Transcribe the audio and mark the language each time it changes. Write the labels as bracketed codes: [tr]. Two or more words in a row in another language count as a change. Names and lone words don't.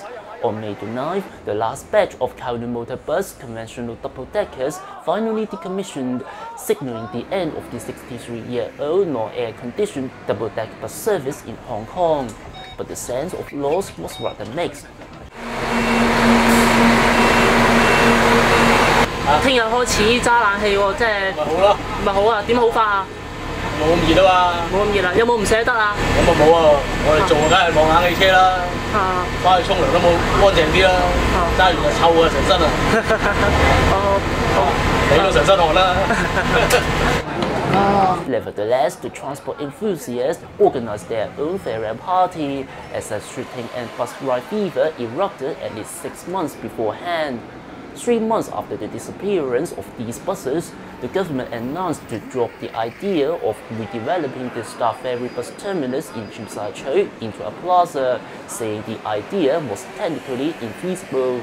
[en] On May the 9th, the last batch of Kowloon motor bus conventional double-deckers finally decommissioned, signaling the end of the 63-year-old non-air-conditioned double-deck bus service in Hong Kong. But the sense of loss was rather mixed. [yue] 聽日開始揸冷氣喎，即係咪好咯？咪好啊？點好法啊？冇咁熱啊嘛！冇咁熱啦，有冇唔捨得啊？咁啊冇啊！我哋做梗係望冷氣車啦，翻去沖涼都冇乾淨啲啦，揸完就臭啊成身啊！你都成身汗啦！ [en] Nevertheless, the transport enthusiasts organized their own farewell party as a shooting and bus ride fever erupted at least 6 months beforehand. 3 months after the disappearance of these buses, the government announced to drop the idea of redeveloping the Star Ferry bus terminus in Tsim Sha Tsui into a plaza, saying the idea was technically infeasible.